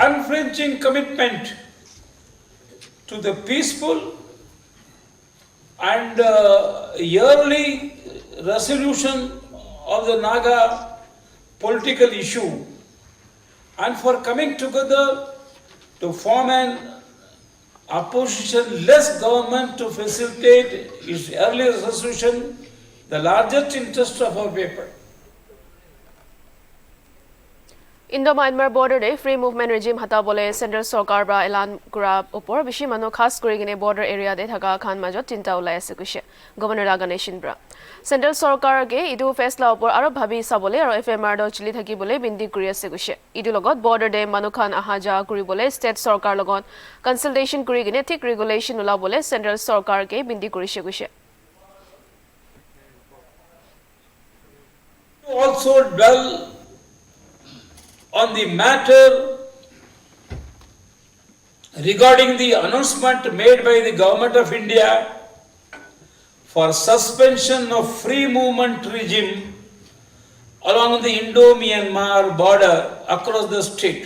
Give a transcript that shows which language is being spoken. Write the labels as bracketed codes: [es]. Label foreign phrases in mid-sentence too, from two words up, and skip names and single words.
[en] unflinching commitment to the peaceful and yearly resolution of the Naga political issue and for coming together to form an opposition-less government to facilitate its early resolution, the largest interest of our people. [nag] Indo-Myanmar border de [en] free movement regime [nag] hata bole central sarkar bra elan kura opor bishi manu khas kuri gine [en] border area [nag] de thaga khan majot chinta ulai ase kushe governor Nagamese bra central sarkar ge idu faisla opor aro bhabi sabole aro FMR do chili thaki bole bindi kuri ase kushe idu logot border de manu khan aha ja kuri bole state sarkar logot consultation kuri gine thik regulation ula bole central sarkar ge bindi kuri se kushe. [en] Also dwell on the matter regarding the announcement made by the Government of India for suspension of free movement regime along the Indo-Myanmar border across the state.